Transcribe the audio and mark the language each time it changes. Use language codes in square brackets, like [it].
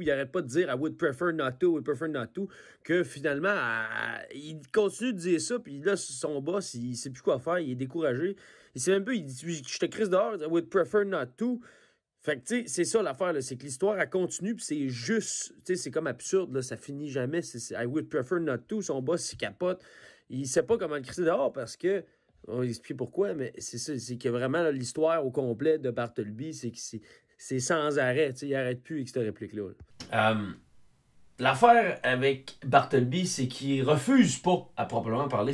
[fr] Il n'arrête pas de dire [en] I would prefer not to, [fr] que finalement, il continue de dire ça, puis là, son boss, il ne sait plus quoi faire, il est découragé. Il sait même pas, il dit je te crise dehors, [en] I would prefer not to. [fr] Fait que, tu sais, c'est ça l'affaire, là, c'est que l'histoire, elle continue, puis c'est juste, tu sais, c'est comme absurde, là, ça finit jamais. [en] I would prefer not to, [fr] son boss, il capote. Il sait pas comment le crisser dehors parce que. On va expliquer pourquoi, mais c'est ça. C'est que vraiment, là, l'histoire au complet de Bartleby, c'est que c'est sans arrêt. Il n'arrête plus avec cette réplique-là. L'affaire avec Bartleby, c'est qu'il refuse pas, à proprement parler.